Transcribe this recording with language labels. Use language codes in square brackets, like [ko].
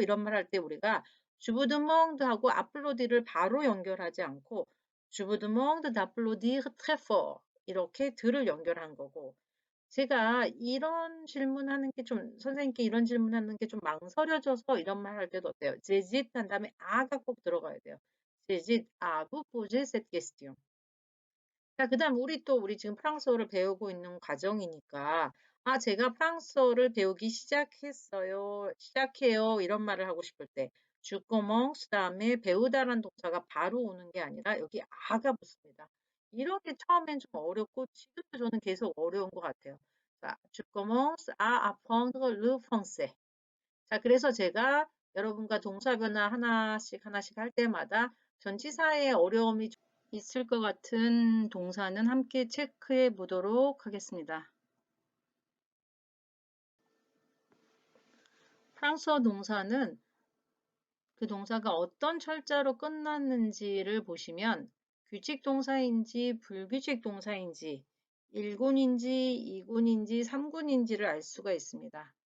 [ko] 이런 말 할 때 우리가 주부드몽드 하고 앞플로디를 바로 연결하지 않고 주부드몽드 다플로디르 트레포 이렇게 들을 연결한 거고, 제가 이런 질문하는 게 좀 선생님께 이런 질문하는 게 좀 망설여져서 이런 말 할 때도 어때요? 제짓 한 다음에 아가 꼭 들어가야 돼요. [fr] 제짓 아 vous posez cette question. [ko] 자, 그다음 우리 지금 프랑스어를 배우고 있는 과정이니까 제가 프랑스어를 배우기 시작했어요. 시작해요. 이런 말을 하고 싶을 때 [fr] je commence [ko] 다음에 배우다라는 동사가 바로 오는 게 아니라 여기 아가 붙습니다. 이런 게 처음엔 좀 어렵고 지금도 저는 계속 어려운 것 같아요. [fr] 자, je commence à apprendre le français. [ko] 자, 그래서 제가 여러분과 동사 변화 하나씩 하나씩 할 때마다 전치사의 어려움이 좀 있을 것 같은 동사는 함께 체크해 보도록 하겠습니다. 프랑스어 동사는 그 동사가 어떤 철자로 끝났는지를 보시면 규칙 동사인지 불규칙 동사인지 1군인지 2군인지 3군인지를 알 수가 있습니다.